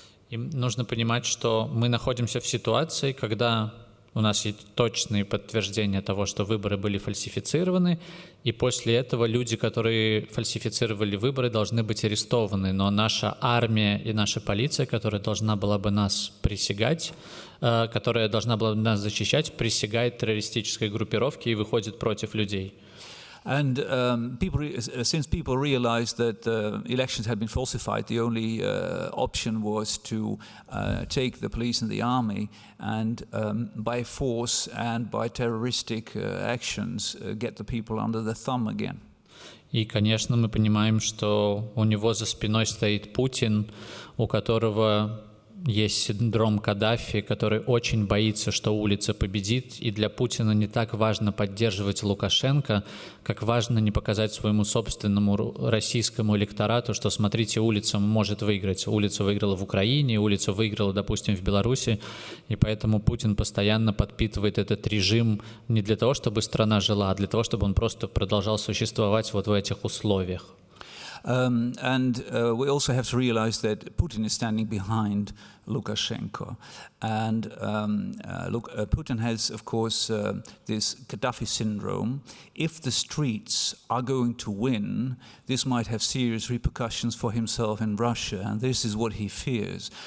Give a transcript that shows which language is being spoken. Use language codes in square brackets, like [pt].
[ru] И нужно понимать, что мы находимся в ситуации, когда у нас есть точные подтверждения того, что выборы были фальсифицированы, и после этого люди, которые фальсифицировали выборы, должны быть арестованы. Но наша армия и наша полиция, которая должна была бы нас присягать, которая должна была бы нас защищать, присягает террористической группировке и выходит против людей. [en] And since people realized that elections had been falsified, the only option was to take the police and the army and by force and by terroristic actions get the people under the thumb again. [ru] И, конечно, мы понимаем, что у него за спиной стоит Путин, у которого есть синдром Каддафи, который очень боится, что улица победит, и для Путина не так важно поддерживать Лукашенко, как важно не показать своему собственному российскому электорату, что, смотрите, улица может выиграть. Улица выиграла в Украине, улица выиграла, допустим, в Беларуси, и поэтому Путин постоянно подпитывает этот режим не для того, чтобы страна жила, а для того, чтобы он просто продолжал существовать вот в этих условиях. [en] And we also have to realize that Putin is standing behind Lukashenko. And Putin has, of course, this Gaddafi syndrome. If the streets are going to win, this might have serious repercussions for himself in Russia, and this is what he fears.